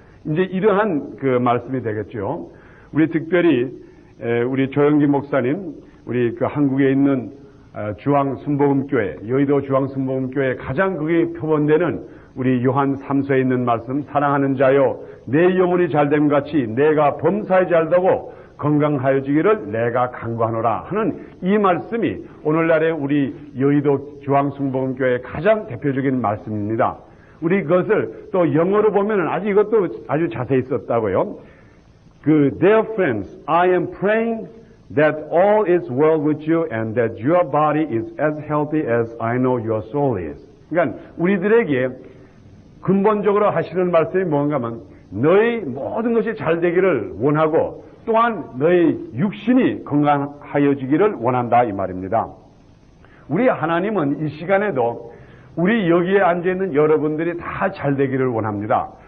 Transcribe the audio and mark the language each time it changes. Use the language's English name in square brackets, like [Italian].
[Korean] 이제 이러한 그 말씀이 되겠죠. 우리 특별히 우리 조영기 목사님, 우리 그 한국에 있는 주황순복음교회, 여의도 주황순복음교회 가장 그게 표본되는 우리 요한 3서에 있는 말씀, 사랑하는 자여 내 영혼이 잘됨 같이 내가 범사에 잘되고 건강하여지기를 내가 간구하노라 하는 이 말씀이 오늘날의 우리 여의도 주황순복음교회의 가장 대표적인 말씀입니다. 우리 그것을 또 영어로 보면은 아주 이것도 아주 자세히 썼다고요. [English] Dear friends, I am praying that all is well with you and that your body is as healthy as I know your soul is. [Korean] 그러니까 우리들에게 근본적으로 하시는 말씀이 뭔가 하면 너희 모든 것이 잘 되기를 원하고 또한 너희 육신이 건강하여지기를 원한다 이 말입니다. 우리 하나님은 이 시간에도 우리 여기에 앉아있는 여러분들이 다 잘 되기를 원합니다.